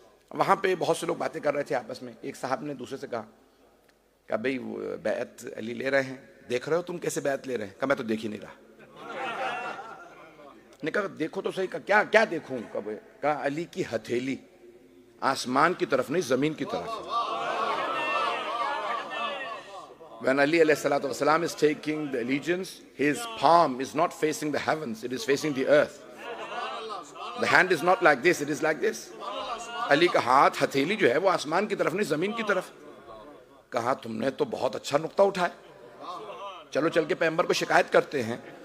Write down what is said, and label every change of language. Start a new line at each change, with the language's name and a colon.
Urdu: وہاں پہ بہت سے لوگ باتیں کر رہے تھے آپس میں. ایک صاحب نے دوسرے سے کہا کہ بھئی بیعت علی لے رہے ہیں, دیکھ رہے ہو تم کیسے بیعت لے رہے ہیں؟ کہا میں تو دیکھ ہی نہیں رہا. نے کہا دیکھو تو صحیح. کہا کیا دیکھوں؟ کہا علی کی ہتھیلی آسمان کی طرف نہیں زمین کی طرف.
English: When Ali alayhi salatu wasalam is taking the allegiance, his palm is not facing the heavens, it is facing the earth. The hand is not like this, it is like this.
Urdu: علی کا ہاتھ ہتھیلی جو ہے وہ آسمان کی طرف نہیں زمین کی طرف. کہا تم نے تو بہت اچھا نقطہ اٹھایا, چلو چل کے پیغمبر کو شکایت کرتے ہیں.